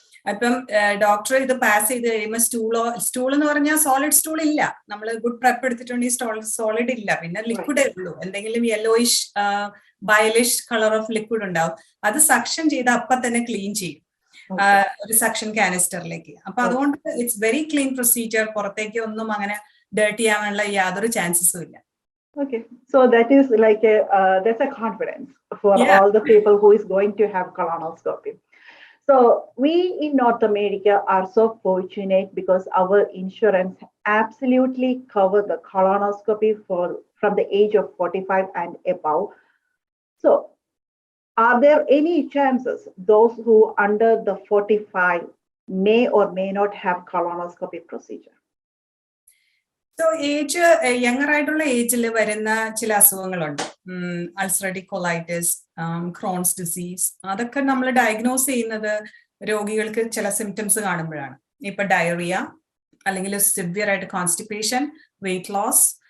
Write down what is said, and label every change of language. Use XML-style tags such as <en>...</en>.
<ml>അപ്പം ഡോക്ടർ ഇത് പാസ് ചെയ്ത് കഴിയുമ്പോൾ സ്റ്റൂൾ എന്ന് പറഞ്ഞാൽ സോളിഡ് സ്റ്റൂൾ ഇല്ല, നമ്മൾ ഗുഡ് പ്രപ്പ് എടുത്തിട്ടുണ്ടെങ്കിൽ സോളിഡ് ഇല്ല, പിന്നെ ലിക്വിഡേ ഉള്ളൂ, എന്തെങ്കിലും യെല്ലോയിഷ് ബയലിഷ് കളർ ഓഫ് ലിക്വിഡ് ഉണ്ടാവും. അത് സക്ഷൻ ചെയ്ത് അപ്പൊ തന്നെ ക്ലീൻ ചെയ്യും ഒരു സക്ഷൻ കാനിസ്റ്ററിലേക്ക്. അപ്പൊ അതുകൊണ്ട്</ml> <en>it's very clean procedure,</en> <ml>പുറത്തേക്ക് ഒന്നും അങ്ങനെ ഡേർട്ടി ആവാനുള്ള യാതൊരു ചാൻസസും ഇല്ല.</ml> <en>Okay, so that is like that's a confidence for all the people who is going to have colonoscopy. So we in North America are so fortunate because our insurance absolutely cover the colonoscopy from the age of 45 and above. So are there any chances those who under the 45 may or may not have colonoscopy procedure?</en> <ml>So age younger ആയിട്ടുള്ള ഏജിൽ വരുന്ന ചില അസുഖങ്ങളുണ്ട്, ulcerative colitis, Crohn's disease. അതൊക്കെ നമ്മൾ diagnose ചെയ്യുന്നത് രോഗികൾക്ക് ചില symptoms കാണുമ്പോഴാണ്. ഇപ്പൊ ഡയറിയ അല്ലെങ്കിൽ സിവിയർ ആയിട്ട് കോൺസ്റ്റിപ്പേഷൻ, വെയിറ്റ് ലോസ്,</ml>